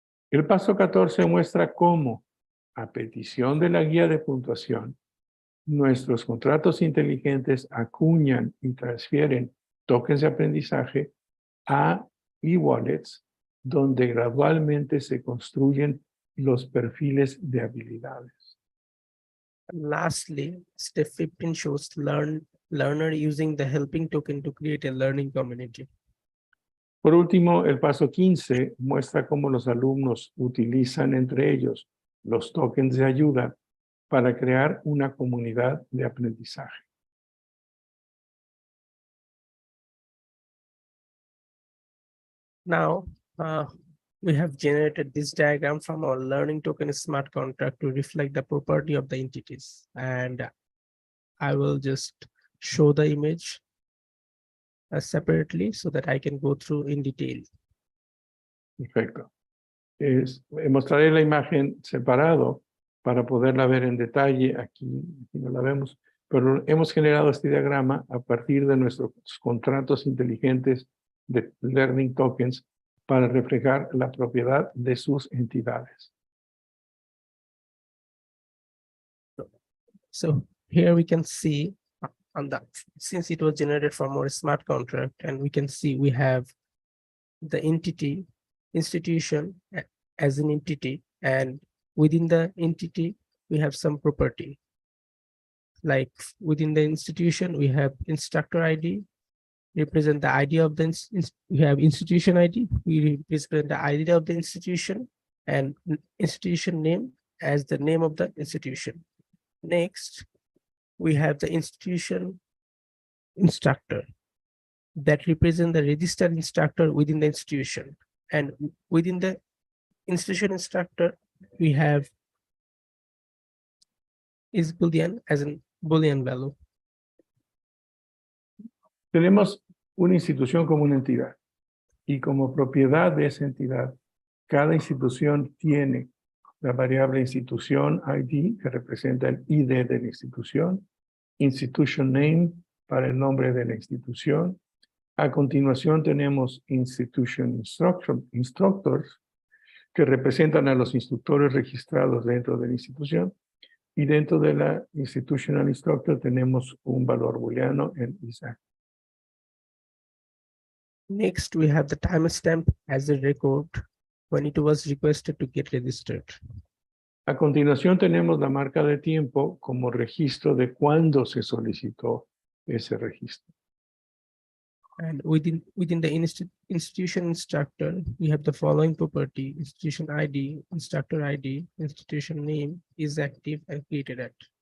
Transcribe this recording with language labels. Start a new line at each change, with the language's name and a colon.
Spanish: El paso 14 muestra cómo, a petición de la guía de puntuación, nuestros contratos inteligentes acuñan y transfieren tokens de aprendizaje a e-wallets, donde gradualmente se construyen los perfiles de habilidades.
English: Lastly, step 15 shows learner using the helping token to create a learning community.
Spanish: Por último, el paso 15 muestra cómo los alumnos utilizan entre ellos los tokens de ayuda para crear una comunidad de aprendizaje.
English: Now, we have generated this diagram from our learning token smart contract to reflect the property of the entities. And I will just show the image separately so that I can go through in detail.
Spanish: Perfecto. Mostraré la imagen separado para poderla ver en detalle. Aquí no la vemos, pero hemos generado este diagrama a partir de nuestros contratos inteligentes de Learning Tokens para reflejar la propiedad de sus entidades.
English: So here we can see on that, since it was generated from our smart contract, and we can see we have the institution as an entity, and within the entity, we have some property. Like within the institution, we have instructor ID, represent the ID of the we have institution ID, we represent the ID of the institution, and institution name as the name of the institution. Next, we have the institution instructor that represent the registered instructor within the institution. And within the institution instructor, we have is Boolean as in Boolean value.
Spanish: Tenemos una institución como una entidad y como propiedad de esa entidad, cada institución tiene la variable institución ID, que representa el ID de la institución, institution name para el nombre de la institución. A continuación tenemos institution instructors, que representan a los instructores registrados dentro de la institución. Y dentro de la institutional instructor tenemos un valor booleano en Isaac.
English: Next, we have the timestamp as a record when it was requested to get registered.
Spanish: A continuación tenemos la marca de tiempo como registro de cuándo se solicitó ese registro.
English: And within the institution instructor, we have the following property: institution ID, instructor ID, institution name is active and created at.